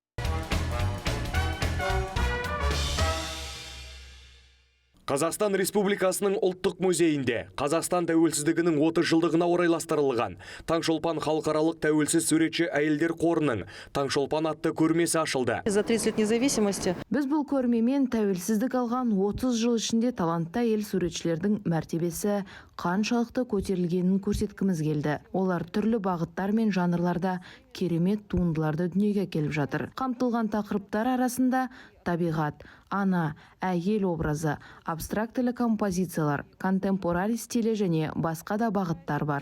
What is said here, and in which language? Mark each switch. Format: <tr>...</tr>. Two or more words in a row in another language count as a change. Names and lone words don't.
<kk>Қазақстан Республикасының ұлттық музейінде Қазақстан тәуелсіздігінің 30 жылдығына орайластырылған Таңшолпан халықаралық тәуелсіз суретші әйелдер қорының Таңшолпан атты көрмесі ашылды.</kk> <ru>За 30 лет независимости.</ru> <kk>Біз бұл көрмемен тәуелсіздік алған 30 жыл ішінде талантты әйел суретшілердің мәртебесі қаншалықты көтерілгенін көрсеткіміз келді. Олар түрлі бағыттар мен жанрларда керемет туындыларды дүниеге келіп жатыр. Қамтылған тақырыптар арасында табиғат, ана, әйел образы, абстрактілі композициялар, контемпорари стилі және басқа да бағыттар бар.</kk>